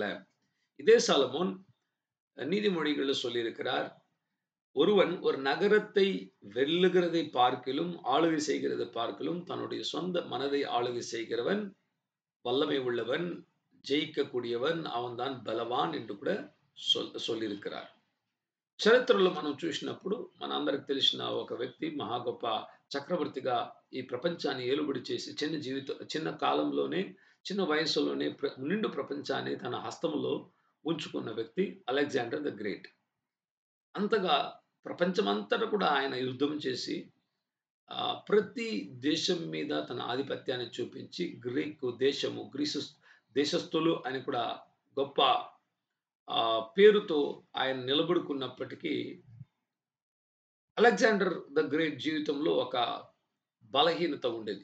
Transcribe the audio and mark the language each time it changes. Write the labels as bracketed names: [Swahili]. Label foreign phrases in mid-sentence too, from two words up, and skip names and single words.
[Tamil] இதே சாலமோன் நீதிமொழிகள்ல சொல்லியிருக்கிறார். ஒருவன் ஒரு நகரத்தை வெல்லுகிறதை பார்க்கிலும், ஆளுகை செய்கிறதை பார்க்கிலும், தன்னுடைய சொந்த மனதை ஆளுகை செய்கிறவன் வல்லமை உள்ளவன், ஜெயிக்கக்கூடியவன், அவன்தான் பலவான் என்று கூட சொல்லியிருக்கிறார். [Telugu] చరిత్రలో మనం చూసినప్పుడు మనందరికి తెలిసిన ఒక వ్యక్తి మహా గొప్ప చక్రవర్తిగా ఈ ప్రపంచాన్ని ఏలుబడి చేసి చిన్న కాలంలోనే చిన్న వయస్సులోనే నిండు ప్రపంచాన్ని తన హస్తములో ఉంచుకున్న వ్యక్తి అలెగ్జాండర్ ద గ్రేట్. అంతగా ప్రపంచమంతటా కూడా ఆయన యుద్ధం చేసి ప్రతి దేశం మీద తన ఆధిపత్యాన్ని చూపించి గ్రీసు దేశస్థులు అని కూడా గొప్ప పేరుతో ఆయన నిలబడుకున్నప్పటికీ అలెగ్జాండర్ ద గ్రేట్ జీవితంలో ఒక బలహీనత ఉండేది.